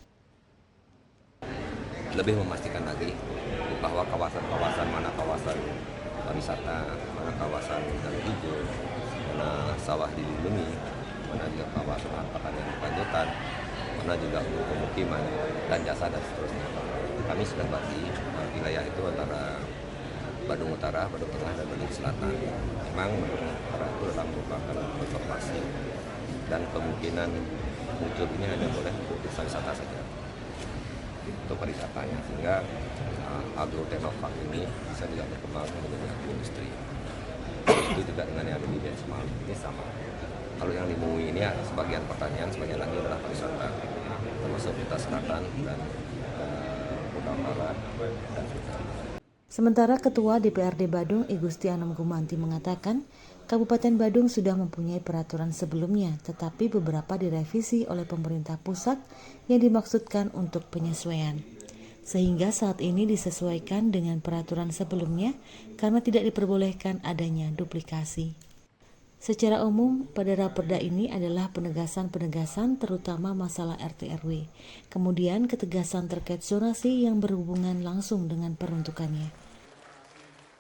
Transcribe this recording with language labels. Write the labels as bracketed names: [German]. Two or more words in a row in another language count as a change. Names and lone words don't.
[Indonesian] Lebih memastikan lagi bahwa kawasan-kawasan mana kawasan pariwisata, mana kawasan hutan hijau, mana sawah dilindungi, mana juga kawasan pertanian berkelanjutan, mana juga untuk pemukiman dan jasa dan seterusnya. Kami sudah bagi wilayah itu antara Badung Utara, Badung Tengah, dan Badung Selatan. Memang Badung Utara itu dalam merupakan konservasi dan kemungkinan muncul ini hanya boleh untuk desa wisata saja untuk pariwisatanya, sehingga agrotechnopark ini bisa juga berkembang menjadi agroindustri. Itu juga dengan yang ada di Benchmark ini sama. Kalau yang di Mui ini sebagian pertanian, sebagian lagi adalah pariwisata, termasuk Kuta Selatan dan Kuta Barat dan Sementara Ketua DPRD Badung I Gusti Anom Gumanti mengatakan, Kabupaten Badung sudah mempunyai peraturan sebelumnya, tetapi beberapa direvisi oleh pemerintah pusat yang dimaksudkan untuk penyesuaian. Sehingga saat ini disesuaikan dengan peraturan sebelumnya karena tidak diperbolehkan adanya duplikasi. Secara umum, pada Raperda ini adalah penegasan-penegasan terutama masalah RT/RW, kemudian ketegasan terkait zonasi yang berhubungan langsung dengan peruntukannya.